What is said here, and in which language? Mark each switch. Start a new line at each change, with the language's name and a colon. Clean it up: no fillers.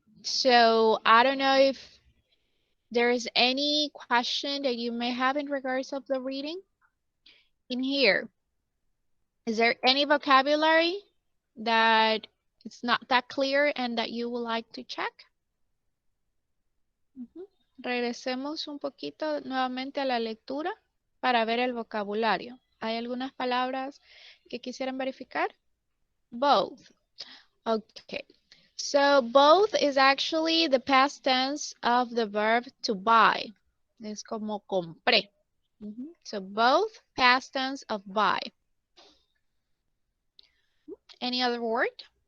English: So I don't know if there is any question that you may have in regards of the reading in here. Is there any vocabulary that it's not that clear and that you would like to check?
Spanish: Regresemos un poquito nuevamente a la lectura para ver el vocabulario. ¿Hay algunas palabras que quisieran verificar?
English: Both. Okay. So both is actually the past tense of the verb to buy.
Spanish: Es como compré.
English: So both past tense of buy. Any other word?